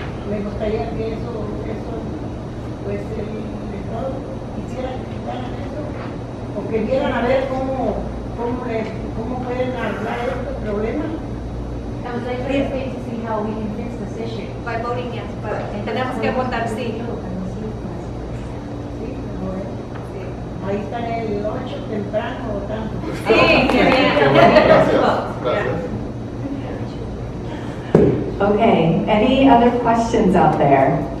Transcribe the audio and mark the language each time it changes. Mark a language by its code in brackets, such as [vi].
[es] Me gustaría que eso pues el Estado quisiera que quitaran eso, o que vieran a ver cómo pueden arreglar este problema. [en] I would like for the state to see how we can fix this issue. By voting yes, [es] pero tenemos que votar sí. Sí, ahí está el 8 temprano votando. Sí, Gracias. [en] Okay, any other questions out there?